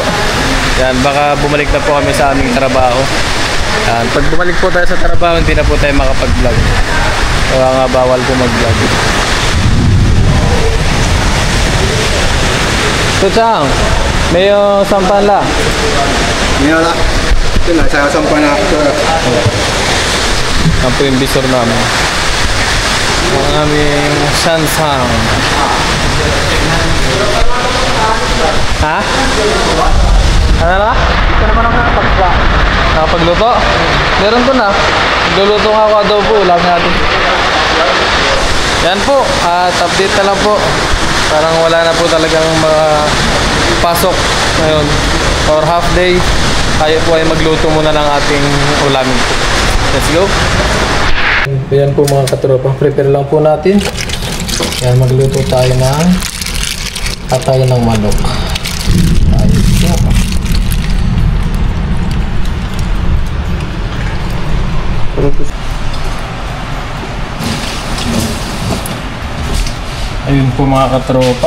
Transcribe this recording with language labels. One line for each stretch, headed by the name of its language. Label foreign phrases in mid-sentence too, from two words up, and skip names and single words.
Filipino: Yan, baka bumalik na po kami sa aming trabaho. Yan, pag bumalik po tayo sa trabaho, hindi na po tayo makapag-vlog. Kaya nga bawal po mag-vlog. Tuchang, may sampan la.
Vietnamese: Nghe đó. Cái này xài xong quay nào.
Filipino: Yan po yung visor namin. Ang aming Sansang. Ha? Ano na? Ito naman ako nakapagluto? Meron po na. Nagluluto nga ako adobo. Ulam natin. Yan po. At update na lang po. Parang wala na po talagang pasok ngayon.
English: For half day,
Filipino: tayo po ay magluto muna ng ating ulamin po.
English: Let's go!
Filipino: Yan po mga katropa. Prepare lang po natin. Yan, magluto tayo ng atay ng manok. Ayos po. Ayun po mga katropa.